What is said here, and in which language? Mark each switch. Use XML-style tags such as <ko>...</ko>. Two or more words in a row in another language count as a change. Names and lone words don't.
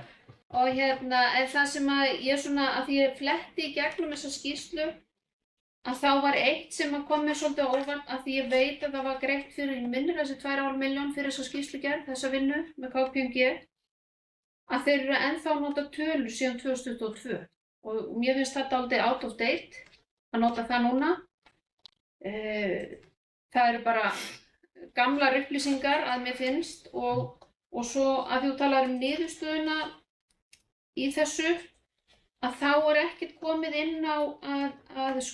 <is>Og en það sem að ég svona, að því ég fletti í gegnum þessa skýrslu að þá var eitt sem kom mér svolítið á óvart að því ég veit að það var greitt fyrir minnir þessi 2,5 milljón fyrir þessa skýrslugerð, þessa vinnu með KPMG að þeir eru ennþá að nota tölur síðan 2022 og mér finnst þetta aldrei</is> <en>out of date</en> <is>að nota það núna. Það eru bara gamlar upplýsingar að mér finnst og svo að þú talar niðurstöðuna í þessu að þá er ekkert komið inn á að</is>